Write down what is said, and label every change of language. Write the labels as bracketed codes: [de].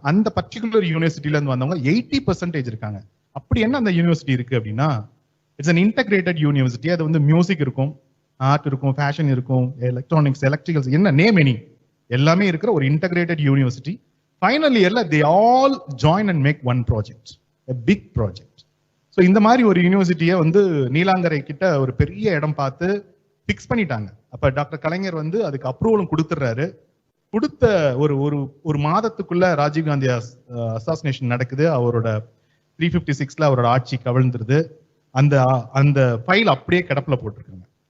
[ta] அந்த பர்டிகுலர் யூனிவர்சிட்டில இருந்து வந்தவங்க 80% இருக்காங்க. அப்படி என்ன அந்த யூனிவர்சிட்டி இருக்கு அப்படின்னா, [en] It's an integrated university. [ta] அது வந்து மியூசிக் இருக்கும், ஆர்ட் இருக்கும், ஃபேஷன் இருக்கும், எலக்ட்ரானிக்ஸ், எலக்ட்ரிக்கல்ஸ், என்ன நேம் எனி எல்லாமே இருக்கிற ஒரு இன்டகிரேட்டட் யூனிவர்சிட்டி. ஃபைனல் இயர்ல [en] they all join and make one project, a big project. [ta] So இந்த மாதிரி ஒரு யூனிவர்சிட்டியை வந்து நீலாங்கரை கிட்ட ஒரு பெரிய இடம் பார்த்து பிக்ஸ் பண்ணிட்டாங்க. அப்ப டாக்டர் கலைஞர் வந்து அதுக்கு அப்ரூவலும் கொடுத்துடுறாரு. கொடுத்த ஒரு மாதத்துக்குள்ள ராஜீவ்காந்தி அசாசினேஷன் நடக்குது. அவரோட 356ல அவரோட ஆட்சி கவிழ்ந்துருது. அந்த ஃபைல் அப்படியே கிடப்புல போட்டிருக்காங்க.